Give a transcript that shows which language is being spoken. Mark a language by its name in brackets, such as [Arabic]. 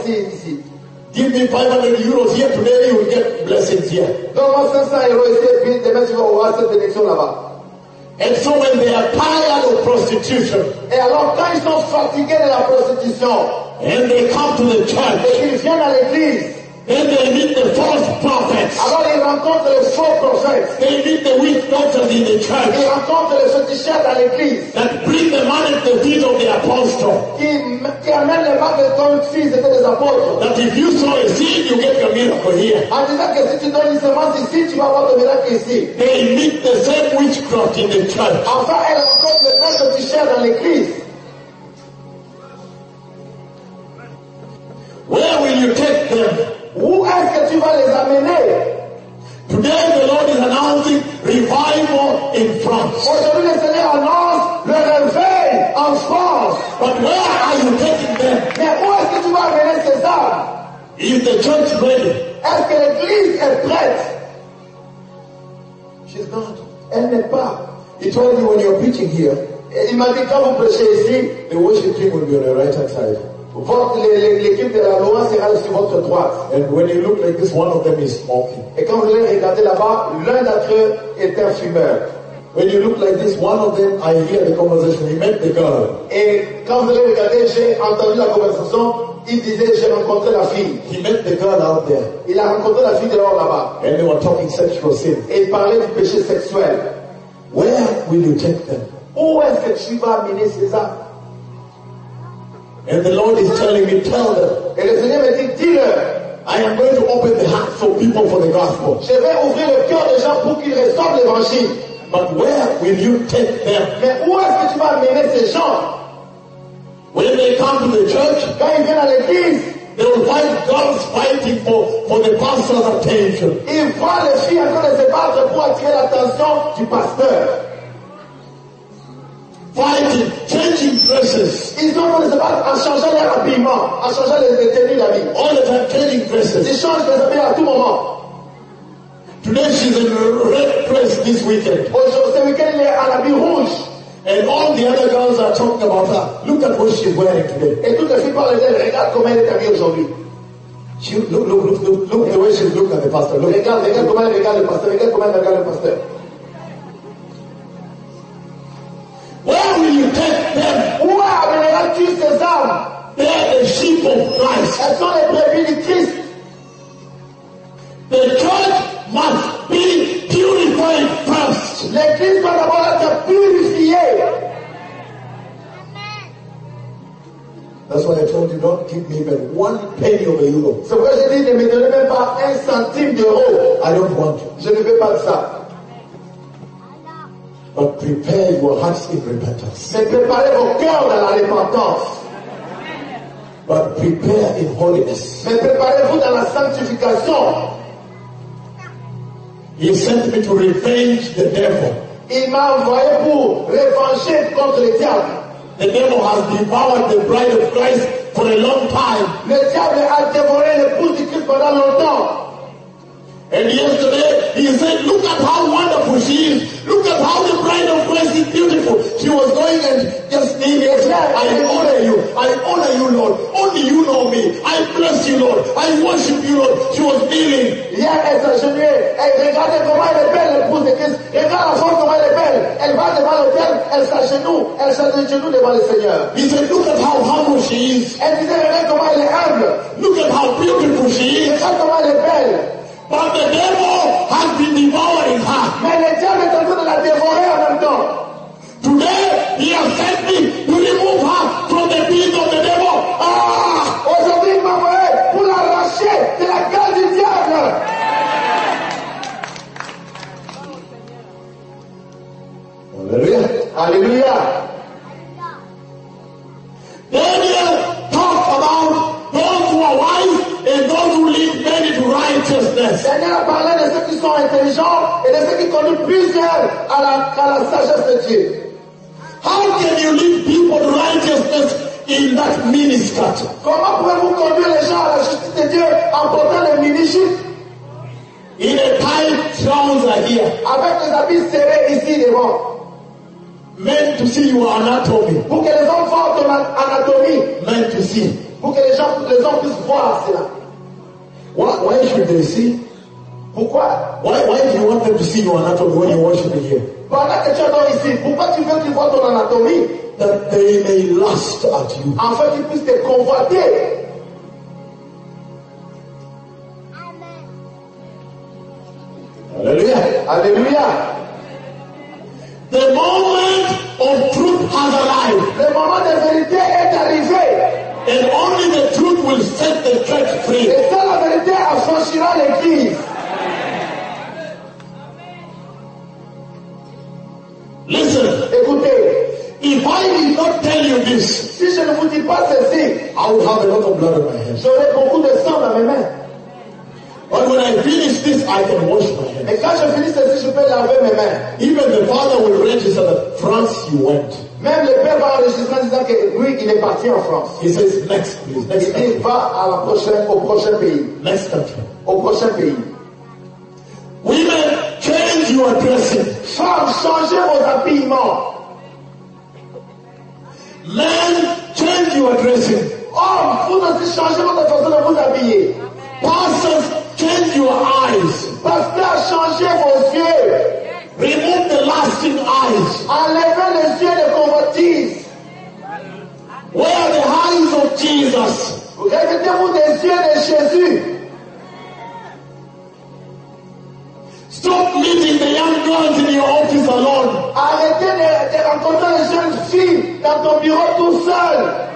[English] give me 500 euros here today, you will get blessings here. And so when they are tired of prostitution, [French] alors, quand ils sont fatigués de la prostitution, [English] and they come to the church, then they meet the false prophets. [French] Alors, ils rencontrent les faux prophètes. [English] They meet the weak doctors in the church. [French] Ils rencontrent les féticheurs dans l'église. [English] That bring the man at the feet of the apostle. [French] Qui amène les mains de ton fils et des apôtres. [English] That if you saw a seed, you get your miracle here. [French] En disant que si tu donnes une semence ici, tu vas avoir ton miracle ici. [English] They meet the same witchcraft in the church. [French] Enfin, ils rencontrent les mains de féticheurs dans l'église. [English] Where will you take them? [French] Où est-ce que tu vas les amener? [English] Today the Lord is announcing revival in France. [French] Aujourd'hui le Seigneur annonce le réveil en France. [English] But where are you taking them? [French] Mais où est-ce que tu vas amener ces âmes? [English] Is the church ready? [French] Est-ce que l'église est prête? [English] She's not. [French] Elle n'est pas. [English] He told you when you're preaching here. [French] Et il m'a dit quand vous prêchez ici, [English] the worship team will be on the right hand side. [French] L'équipe de la loi sera sur votre droite. [English] And when you look like this, one of them is smoking. [French] Et quand vous les regardez là-bas, l'un d'entre eux est un fumeur. [English] When you look like this, one of them, I hear the conversation. He met the girl. [French] Et quand vous les regardez, j'ai entendu la conversation. Il disait, j'ai rencontré la fille. [English] He met the girl out there. [French] Il a rencontré la fille dehors là-bas. [English] And they were talking sexual sin. [French] Et il parlait du péché sexuel. [English] Where will you take them? [French] Où est-ce que tu vas amener ces âmes? [English] And the Lord is telling me, tell them. [French] Et le Seigneur me dit, dis-le. [English] I am going to open the hearts of people for the gospel. [French] Je vais ouvrir le cœur des gens pour qu'ils reçoivent l'évangile. [English] But where will you take them? [French] Mais où est-ce que tu vas amener ces gens? [English] When they come to the church, [French] quand ils viennent à l'église, [English] they will find girls fighting for the pastor's attention. [French] Ils voient les filles encore se battre pour attirer l'attention du pasteur. [English] Fighting, changing dresses. [French] Ils ont besoin de se battre en changeant leur habillement, en changeant les tenues d'habit. [English] All the time changing dresses. [French] Ils changent les habits à tout moment. [English] Today she's in red dress this weekend. [French] Aujourd'hui, ce week-end, elle est en habit rouge. [English] And all the other girls are talking about her. Look at what she's wearing today. [French] Et toutes les filles parlent d'elle. Regarde comment elle est habillée aujourd'hui. [English] She, look the way she looks at the pastor. Look. [French] Regarde comment elle regarde le pasteur. Regarde comment elle regarde le pasteur. [English] Where will you take them? [French] Où amèneras-tu ces âmes? [English] They are the sheep of Christ. [French] Elles sont les brebis de Christ. [English] The church must be purified first. [French] L'église doit d'abord être purifiée. [English] That's why I told you, don't give me even one penny of a euro. [French] C'est pourquoi j'ai dit, ne me donnez même pas un centime d'euro. [English] I don't want you. [French] Je ne veux pas ça. [English] But prepare your hearts in repentance. [French] Mais préparez vos cœurs dans la repentance. [English] But prepare in holiness. [French] Mais préparez-vous dans la sanctification. [English] He sent me to revenge the devil. [French] Il m'a envoyé pour revancher contre le diable. [English] The devil has devoured the bride of Christ for a long time. [French] Le diable a dévoré l'épouse du Christ pendant longtemps. [English] And yesterday he said, look at how wonderful she is. Look at how the bride of Christ is beautiful. She was going and just saying, yes, I honor you, Lord. Only you know me. I bless you, Lord. I worship you, Lord. She was kneeling. [French] Yeah, elle s'agenouillait. Elle regardait comment elle est belle, l'épouse de Christ. Regarde la forme comment elle est belle. Elle va devant le Père. Elle s'agenouille. Elle s'agenouille devant le Seigneur. [English] He said, look at how humble she is. [French] Elle disait, regarde comment elle est humble. [English] Look at how beautiful she is. [French] Regarde comment elle est belle. [English] But the devil has been devouring her. [French] Mais le diable est en train de la dévorer en même temps. [English] Today, he has sent me to remove her from the beat of the devil. Ah! [French] Aujourd'hui, il m'a envoyé pour l'arracher de la gueule du diable. Alléluia. Alléluia. [English] Daniel talked about those who are wise and those who lead many to righteousness. [French] Daniel a parlé de ceux qui sont intelligents et de ceux qui conduisent plusieurs à la sagesse de Dieu. [English] How can you lead people to righteousness in that mini skirt? [French] Comment pouvez-vous conduire les gens à la justice de Dieu en portant les mini jupes? [English] In a tight trouser here. [French] Avec les habits serrés ici devant. [English] Meant to see your anatomy. [French] Pour que les hommes voient ton anatomie. [English] Meant to see. [French] Pour que les gens puissent voir cela. [English] Why should they see? [French] Pourquoi? [English] Why do you want them to see your anatomy when you're worshiping here? [French] Pendant que tu adores ici, pourquoi tu veux qu'ils voient ton anatomie? [English] That they may lust at you. [French] Afin qu'ils puissent te convoiter. Amen. Alléluia. Alléluia. [English] The moment of truth has arrived. [French] Le moment de vérité est arrivé. [English] And only the truth will set the church free. [French] Et seule la vérité affranchira l'église. [English] Listen. [French] Écoutez. [English] If I did not tell you this, [French] si je ne vous dis pas ceci, [English] I would have a lot of blood on my hands. [French] J'aurai beaucoup de sang dans mes mains. [English] But when I finish this, I can wash my hands. [French] Et quand je finis ceci, je peux laver mes mains. [English] Even the father will register that France you went. [French] Même le père va enregistrer en disant que lui, il est parti en France. [English] He says next, please. Next [French] il dit [English] country. [French] Va à la prochaine, au prochain pays. [English] Next country. [French] Au prochain pays. [English] Women, change your dressing. [French] Femmes, changez vos habillements. [English] Men, change your dressing. [French] Hommes, vous aussi changez votre façon de vous habiller. [English] Pastors, change your eyes. [French] Pasteur, changez vos yeux. [English] Remove the lasting eyes. [French] Enlevez les yeux de convoitise. [English] Where are the eyes of Jesus? [French] Remettez-vous des yeux de Jésus. [English] Stop meeting the young girls in your office alone. [French] Arrêtez de rencontrer les jeunes filles dans ton bureau tout seul.